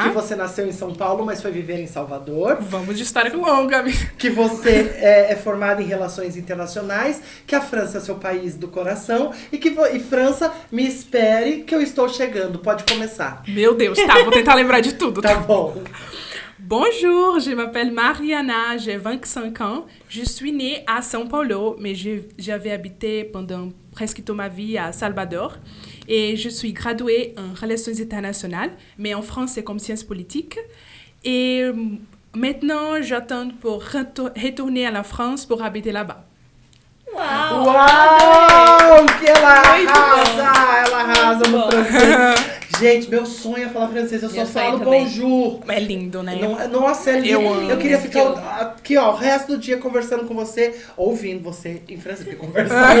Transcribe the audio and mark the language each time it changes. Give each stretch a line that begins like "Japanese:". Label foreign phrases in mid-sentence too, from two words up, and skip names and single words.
Portuguese: que você nasceu em São Paulo, mas foi viver em Salvador. Vamos de história longa, amiga. Que você é formada em relações internacionais, que a França é seu país do coração e França, me espere que eu estou chegando. Pode começar. Meu Deus, tá, vou tentar lembrar de tudo. Tá bom.
French: Bonjour, je m'appelle Mariana, j'ai 25 ans. Je suis née à São Paulo, mais j'avais habité pendant presque toute ma vie à Salvador. Et je suis graduée en relations internationales, mais en France, c'est comme sciences politiques. Et maintenant, j'attends pour retourner à la France pour habiter là-bas.
Portuguese: Uau! Uau! Que ela Muito arrasa! Ela arrasa Muito no bom. francês. Gente, meu sonho é falar francês, eu só Meu sonho falo também. bonjour. É lindo, né? Nossa, é lindo. Eu amo. Eu queria ficar Eu- aqui, ó, o resto do dia conversando com você, ouvindo você em francês, porque conversando